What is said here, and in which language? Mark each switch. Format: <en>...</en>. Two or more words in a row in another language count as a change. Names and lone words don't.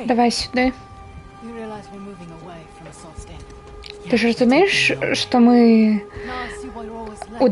<uk>Давай сюди.</uk> <en>You realize we're moving away from Saltstein.</en> <be>Ты ж разумееш, што мы</be> <en>Now I see why you're always late.</en>